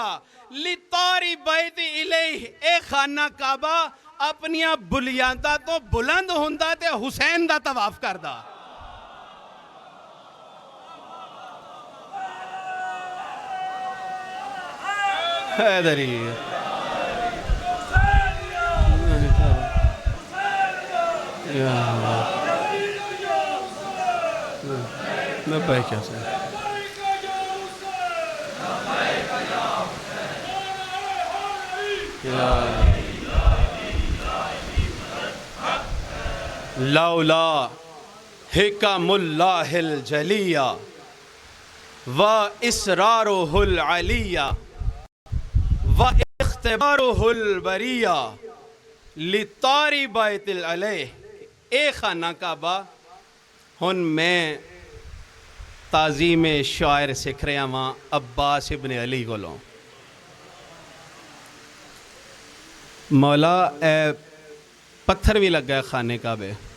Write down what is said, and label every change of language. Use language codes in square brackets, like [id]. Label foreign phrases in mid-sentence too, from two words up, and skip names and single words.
[ar] لطار البيت إليه, [pa] اے خانہ کعبہ اپنیاں بنیاداں تو بلند ہندا تے حسین دا طواف کردا. हैदरी मैं क्या से [ar] لولا حكم الله الجلية وأسراره العلية واختباره البرية لطار البيت إليه. [pa] اے خانہ کعبہ ہن میں تعظیم شعائر سکھ رہا واں عباس ابن علی کولوں. مولا اے پتھر بھی لگا خانے کعبے.